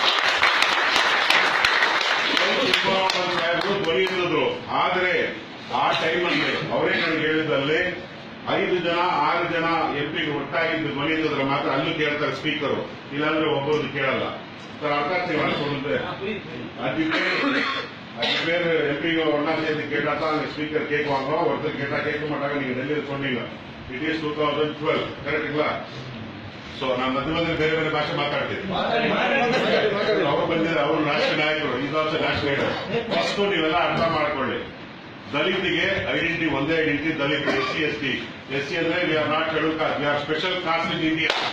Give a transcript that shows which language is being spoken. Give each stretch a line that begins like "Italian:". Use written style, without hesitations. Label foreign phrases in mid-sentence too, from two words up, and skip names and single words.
Kannada: ಸಾಹೇಬರು ಧ್ವನಿ ಎತ್ತಿದ್ರು ಆದ್ರೆ ಆ ಟೈಮಲ್ಲಿ ಅವರೇ ನನಗೆ ಹೇಳಿದಲ್ಲಿ 5 ಜನ 6 ಜನ ಎಂಪಿ ಒಟ್ಟಾಗಿದ್ದು ಧ್ವನಿ ಎತ್ತಿದ್ರೆ ಮಾತ್ರ ಅಲ್ಲೂ ಕೇಳ್ತಾರೆ ಸ್ಪೀಕರು ಇಲ್ಲಾಂದ್ರೆ ಒಬ್ಬರದ್ದು ಕೇಳಲ್ಲ ಸರ್ ಅರ್ಥ ಮಾಡ್ಕೊಂಡ್ರೆ
Tamil: அது பேர் எம்பிங்க ஒன்னா சேர்ந்து கேட்டா தான் ஸ்பீக்கர் கேட்குவாங்க ஒருத்தர் கேட்டா கேட்க மாட்டாங்க நீங்க டெல்லியில் சொன்னீங்க
English: it is
Kannada: 2012 ಕರೆಕ್ಟ್ங்களா ಸೊ ನಾನು ಮಧ್ಯೆ ಬೇರೆ ಬೇರೆ ಭಾಷೆ ಮಾತಾಡ್ತೀನಿ ಅವರು ಬಂದಿದ್ದಾರೆ ಅವರು ರಾಷ್ಟ್ರೀಯ ನಾಯಕರು ಇದು
English: also national leader first
Kannada: ನೀವೆಲ್ಲ ಅರ್ಥ ಮಾಡ್ಕೊಳ್ಳಿ ದಲಿತಿಗೆ ಐಡೆಂಟಿಟಿ ಒಂದೇ ಐಡೆಂಟಿಟಿ ದಲಿತ ಎಸ್ ಸಿ ಅಂದ್ರೆ
English: we are not schedule caste we are special caste in India